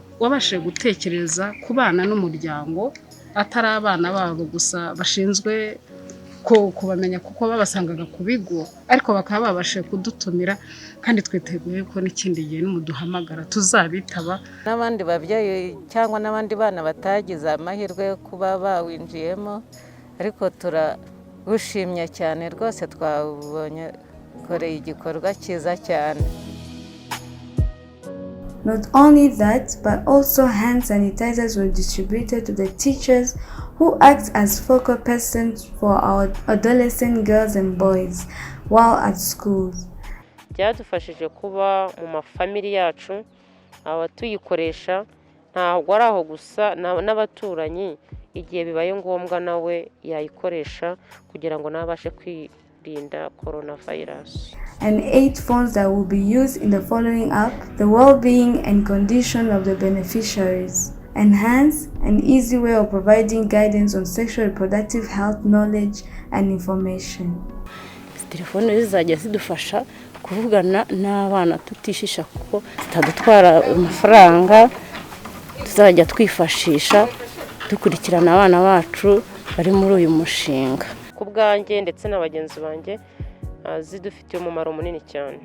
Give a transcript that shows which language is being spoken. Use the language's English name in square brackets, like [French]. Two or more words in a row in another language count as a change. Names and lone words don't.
[Kinyarwanda] Wabashije gutekereza ku bana n'umuryango, atari abana babo gusa bashinzwe kubamenya kuko babasangaga ku bigo, ariko bakaba babashije kudutumira, kandi twiteguye ko n'ikindi gihe nimuduhamagara tuzabitaba. N'abandi babyeyi cyangwa n'abandi bana batagize amahirwe yo kuba bawinjiyemo, ariko turagushimye cyane rwose, twabonye koreye igikorwa cyiza cyane. [English] Not only that, but also hand sanitizers were distributed to the teachers who act as focal persons for our adolescent girls and boys while at schools. [Kinyarwanda] byadufashije kuba mu mafamili yacu abatuyikoresha ntabwo ari aho gusa n'abaturanyi igihe bibaye ngombwa nawe yayikoresha kugira ngo nabashe kwirinda coronavirus. [English] And 8 phones that will be used in the following up: the well-being and condition of the beneficiaries, enhance an easy way of providing guidance on sexual reproductive health knowledge and information. [Kinyarwanda] Telefone zizajya zidufasha kuvugana n'abana tutishisha kuko zitadutwara amafaranga, tuzajya twifashisha dukurikirana abana bacu bari muri uyu mushinga. Ku bwanjye ndetse n'abagenzi banjye zidufitiye umumaro munini cyane.